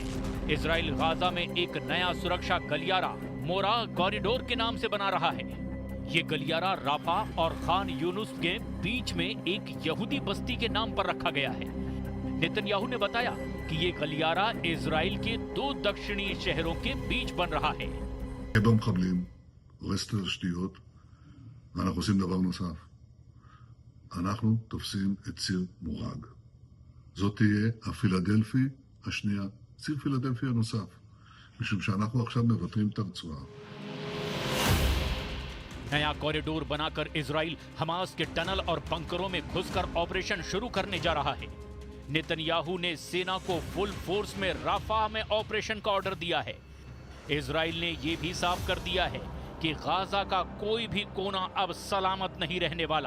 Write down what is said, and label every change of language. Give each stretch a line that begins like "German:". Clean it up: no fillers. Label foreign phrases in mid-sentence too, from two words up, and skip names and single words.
Hindi: इजराइल गाजा में एक नया सुरक्षा गलियारा मोरा कॉरिडोर के नाम से बना रहा है। ये गलियारा राफा और खान यूनुस के बीच में एक यहूदी बस्ती के नाम पर रखा गया है। नेतन्याहू ने बताया कि ये गलियारा इजराइल के 2 दक्षिणी शहरों के बीच बन रहा है।
Hebrew: אנחנו תופסים את ציר מורג. זאת תהיה הפילדלפי השנייה, ציר פילדלפי הנוסף, משום שאנחנו עכשיו מבטרים את הרצועה.
Hindi: नया कॉरिडोर बनाकर इजराइल हमास के टनल और बंकरों में घुसकर ऑपरेशन शुरू करने जा रहा है। नेतन्याहू ने सेना को
English: full force
Hindi: में राफा में ऑपरेशन का ऑर्डर दिया है। इजराइल ने यह भी साफ कर दिया है कि गाजा का कोई भी कोना अब सलामत नहीं रहने वाला।